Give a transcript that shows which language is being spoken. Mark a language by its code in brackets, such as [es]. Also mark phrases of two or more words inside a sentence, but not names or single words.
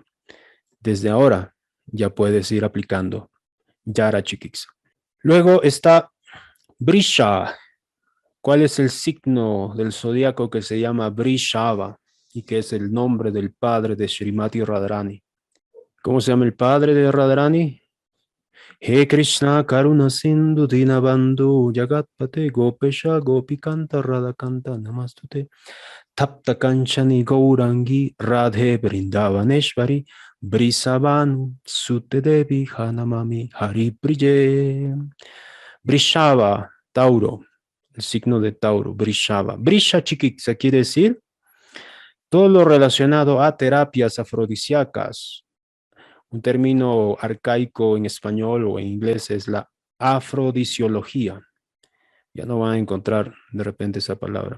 [es] Desde ahora ya puedes ir aplicando Yara Chikitsa. Luego está Brisha. ¿Cuál es el signo del zodiaco que se llama Brishava y que es el nombre del padre de Srimati Radharani? ¿Cómo se llama el padre de Radharani? [sa] हे कृष्ण करुणा सिन्धु दीनबन्धु जगत्पते गोपेश गोपिकान्त राधाकान्त नमस्तुते तप्त काञ्चनि गौराङ्गि राधे वृन्दावनेश्वरि वृषभानु सुते देवि प्रणमामि हरि प्रिये. [es] Brishava, Tauro, el signo de Tauro, Brishava. Brisha Chikitsa quiere decir Todo lo relacionado a terapias afrodisíacas, un término arcaico en español o en inglés es la afrodisiología. Ya no van a encontrar de repente esa palabra.